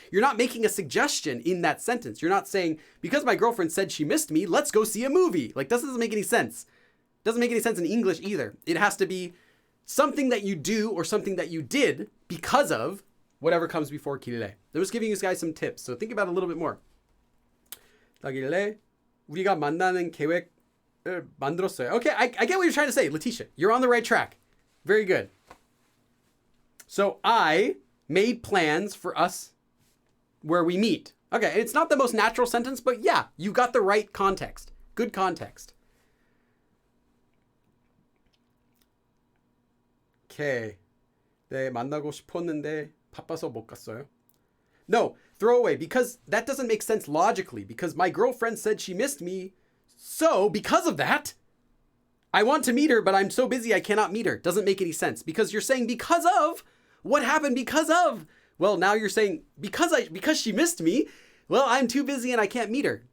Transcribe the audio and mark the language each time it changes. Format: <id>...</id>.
<en>You're not making a suggestion in that sentence. You're not saying, because my girlfriend said she missed me, let's go see a movie. Like, this doesn't make any sense. Doesn't make any sense in English either. It has to be something that you do or something that you did because of whatever comes before 길래. I'm just giving you guys some tips. So think about it a little bit more.</en> <ko>길래 우리가 만나는 계획을 만들었어요.</ko> <en>Okay, I get what you're trying to say, Letitia. You're on the right track. Very good. So I made plans for us where we meet. Okay, it's not the most natural sentence, but yeah, you got the right context. Good context. Okay.</en> <ko>네, 만나고 싶었는데 바빠서 못 갔어요.</ko> <en>No, throw away, because that doesn't make sense logically, because my girlfriend said she missed me, so because of that, I want to meet her, but I'm so busy I cannot meet her. Doesn't make any sense, because you're saying because of, what happened because of? Well, now you're saying because she missed me, well, I'm too busy and I can't meet her.</en>